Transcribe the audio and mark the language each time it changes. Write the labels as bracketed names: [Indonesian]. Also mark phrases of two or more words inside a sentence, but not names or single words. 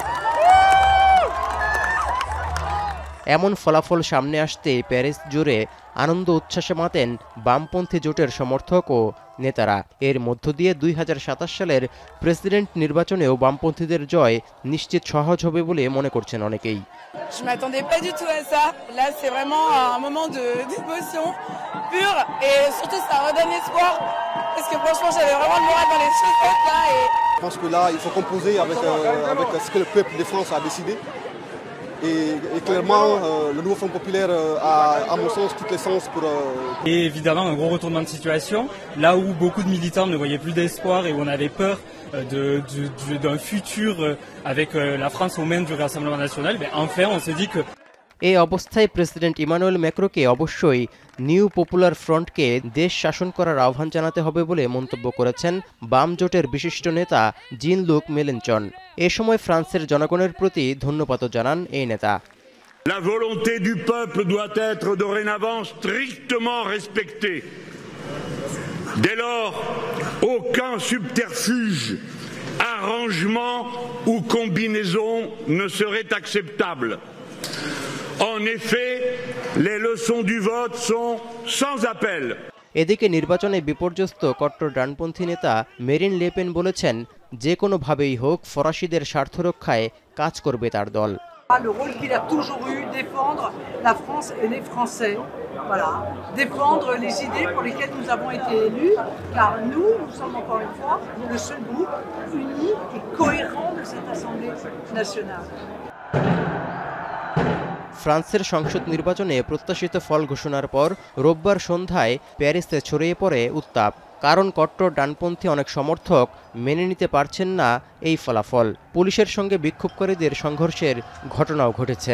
[Bangla] এমন ফলাফল সামনে আসতেই প্যারিস জুড়ে আনন্দ উচ্ছ্বাসে মাতেন বামপন্থী জোটের সমর্থক ও নেতারা। এর মধ্য দিয়ে 2027 সালের প্রেসিডেন্ট নির্বাচনেও বামপন্থীদের জয় নিশ্চিত সহজ হবে বলে মনে করছেন অনেকেই। [French] Je m'attendais pas du tout à ça. Là, c'est vraiment un moment d'émotion pure et surtout ça redonne espoir parce que franchement, j'avais vraiment le moral dans les chaussettes là. Je pense que là, il faut composer avec ce que le peuple de France a décidé. Et clairement, le nouveau Front populaire a, à mon sens, toutes les chances pour... Et évidemment, un gros retournement de situation, là où beaucoup de militants ne voyaient plus d'espoir et où on avait peur d'un futur avec la France aux mains du Rassemblement national, enfin, on se dit que... [Bangla] এই অবস্থায় প্রেসিডেন্ট ইমানুয়েল ম্যাক্রোকে অবশ্যই নিউ পপুলার ফ্রন্টকে দেশ শাসন করার আহ্বান জানাতে হবে বলে মন্তব্য করেছেন বাম জোটের বিশিষ্ট নেতা জিন-লুক মেলেনচন। এ সময় ফ্রান্সের জনগণের প্রতি ধন্যবাদও জানান এই নেতা। [French] La volonté du peuple doit être dorénavant strictement respectée. Dès lors, aucun subterfuge, arrangement ou combinaison ne serait acceptable. En effet, les leçons du vote sont sans appel. [Bangla] এদিকে নির্বাচনে বিপর্যস্ত কট্টর ডানপন্থী নেতা মেরিন লে পেন বলেছেন, যে কোনো ভাবেই হোক ফরাসিদের স্বার্থ রক্ষায় কাজ করবে তার দল। [French] Le rôle qu'il a toujours eu, défendre la France et les Français. Voilà, défendre les idées pour lesquelles nous avons été élus, car nous sommes encore une fois le seul groupe uni et cohérent de cette Assemblée nationale. [Bangla] ফ্রান্সের সংসদ নির্বাচনে প্রত্যাশিত ফল ঘোষণার পর রোববার সন্ধ্যায় প্যারিসে ছড়িয়ে পড়ে উত্তাপ। কারণ কট্টর ডানপন্থী অনেক সমর্থক মেনে নিতে পারছেন না এই ফলাফল। পুলিশের সঙ্গে বিক্ষোভকারীদের সংঘর্ষের ঘটনাও ঘটেছে।